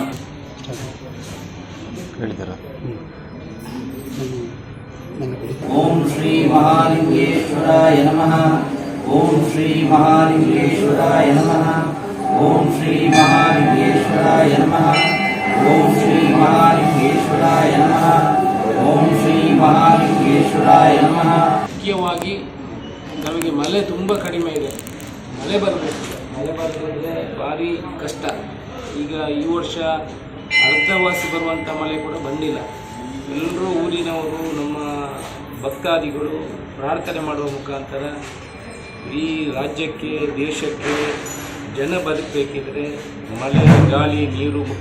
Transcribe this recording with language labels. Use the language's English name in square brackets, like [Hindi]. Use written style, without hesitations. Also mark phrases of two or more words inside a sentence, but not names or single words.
[Sanskrit] ಓಂ ಶ್ರೀ ಮಹಾಲಿಂಗೇಶ್ವರಾಯ ನಮಃ. ಓಂ ಶ್ರೀ ಮಹಾಲಿಂಗೇಶ್ವರಾಯ ನಮಃ. ಓಂ ಶ್ರೀ ಮಹಾಲಿಂಗೇಶ್ವರಾಯ ನಮಃ. ಓಂ ಶ್ರೀ ಮಹಾಲಿಂಗೇಶ್ವರಾಯ ನಮಃ. ಓಂ ಶ್ರೀ ಮಹಾಲಿಂಗೇಶ್ವರಾಯ ನಮಃ. [Kannada] ಮುಖ್ಯವಾಗಿ ನಮಗೆ ಮಳೆ ತುಂಬ ಕಡಿಮೆ ಇದೆ. ಮಳೆ ಬರಬೇಕು. ಮಳೆ ಬರದಿದ್ದರೆ ಭಾರಿ ಕಷ್ಟ. ಈಗ ಈ ವರ್ಷ ಅರ್ಧವಾಸಿ ಬರುವಂಥ ಮಳೆ ಕೂಡ ಬಂದಿಲ್ಲ. ಎಲ್ಲರೂ ಊರಿನವರು ನಮ್ಮ ಭಕ್ತಾದಿಗಳು ಪ್ರಾರ್ಥನೆ ಮಾಡುವ ಮುಖಾಂತರ ಈ ರಾಜ್ಯಕ್ಕೆ ದೇಶಕ್ಕೆ ಜನ ಬದುಕಬೇಕಿದ್ರೆ ಮಳೆ ಗಾಳಿ ನೀರು ಮುಖ್ಯ.